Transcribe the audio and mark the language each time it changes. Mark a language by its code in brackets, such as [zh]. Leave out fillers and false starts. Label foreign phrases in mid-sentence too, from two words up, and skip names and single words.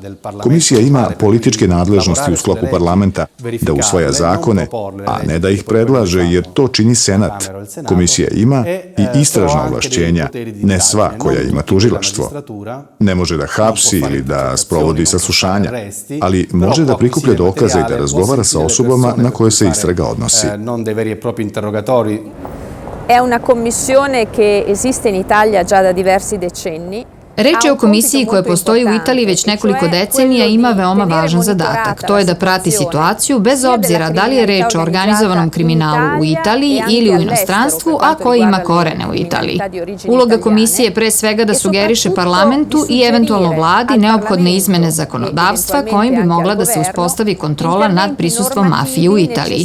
[sr] Komisija ima političke nadležnosti u sklopu parlamenta da usvaja zakone, a ne da ih predlaže jer to čini Senat. Komisija ima i istražna ovlašćenja, ne sva koja ima tužilaštvo. Ne može da hapsi ili da sprovodi saslušanja, ali može da prikuplja dokaze i da razgovara sa osobama na koje se istraga odnosi. [it] È una commissione che esiste in Italia già da diversi decenni. [sr] Reč je o komisiji koja postoji u Italiji već nekoliko decenija i ima veoma važan zadatak. To je da prati situaciju bez obzira da li je reč o organizovanom kriminalu u Italiji ili u inostranstvu, a koji ima korene u Italiji. Uloga komisije je pre svega da sugeriše parlamentu i eventualno vladi neophodne izmene zakonodavstva kojim bi mogla da se uspostavi kontrola nad prisustvom mafije u Italiji.